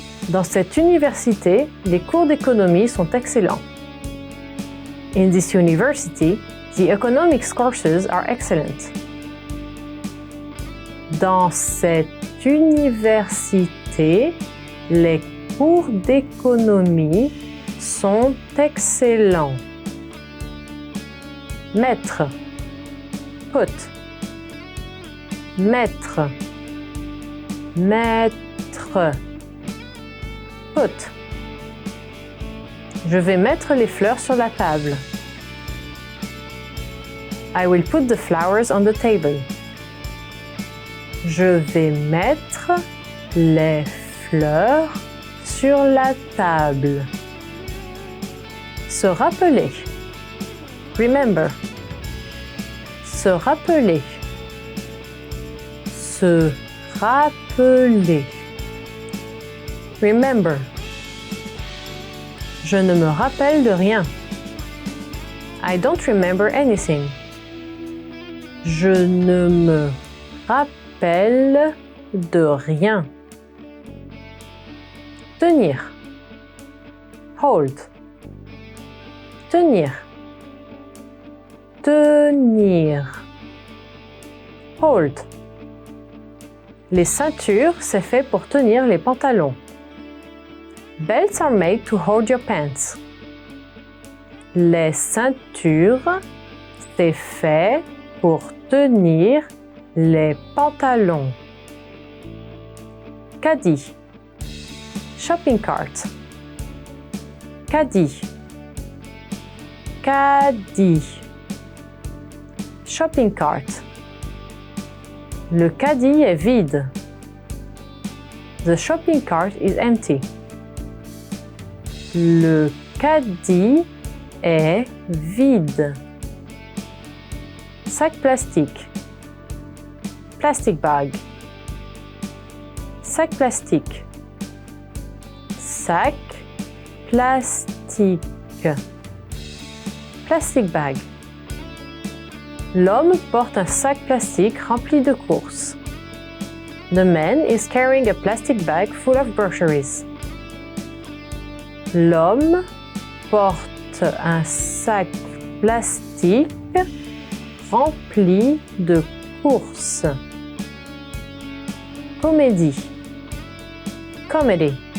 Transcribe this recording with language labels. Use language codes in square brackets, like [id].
[fr] Dans cette université, les cours d'économie sont excellents. [en] In this university, the economics courses are excellent. [fr] Dans cette université, les cours d'économie sont excellents. Mettre. [en] Put. [fr] Mettre. Mettre. [en] Put. [fr] Je vais mettre les fleurs sur la table. [en] I will put the flowers on the table. [fr] Je vais mettre les fleurs sur la table. Se rappeler. [en] Remember. [fr] Se rappeler. Se rappeler. [en] Remember. [fr] Je ne me rappelle de rien. [en] I don't remember anything. [fr] Je ne me rappelle de rien. Tenir. [en] Hold. [fr] Tenir. Tenir. [en] Hold. [fr] Les ceintures, c'est fait pour tenir les pantalons. [en] Belts are made to hold your pants. [fr] Les ceintures, c'est fait pour tenir les pantalons. Caddie. [en] Shopping cart. [fr] Caddie. Caddie. [en] Shopping cart. [fr] Le caddie est vide. [en] The shopping cart is empty. [fr] Le caddie est vide. Sac plastique. [en] Plastic bag. [fr] Sac plastique. Sac plastique. [en] Plastic bag. [fr] L'homme porte un sac plastique rempli de courses. [en] The man is carrying a plastic bag full of groceries. [fr] L'homme porte un sac plastique rempli de courses. Comédie. [en] Comedy.